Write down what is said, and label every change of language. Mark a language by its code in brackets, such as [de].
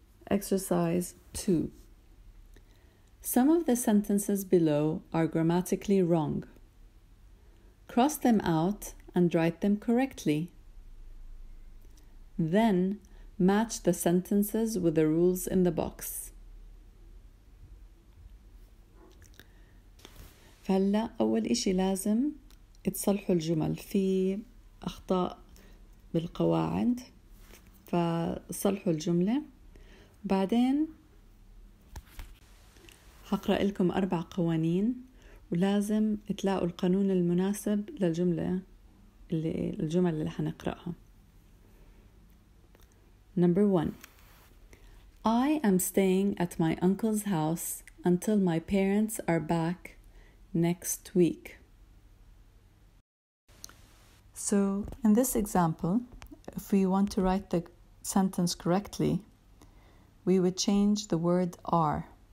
[en] Exercise 2. Some of the sentences below are grammatically wrong. Cross them out and write them correctly. Then match the sentences with the rules in the box. [ar] فهلا أول إشي لازم تصلحوا الجمل. في أخطاء بالقواعد، فصلحوا الجملة. بعدين هقرأ لكم 4 قوانين، ولازم تلاقوا القانون المناسب للجمل اللي حنقرأها. [en] Number 1. I am staying at my uncle's house until my parents are back next week. So, in this example, if we want to write the sentence correctly, we would change the word are.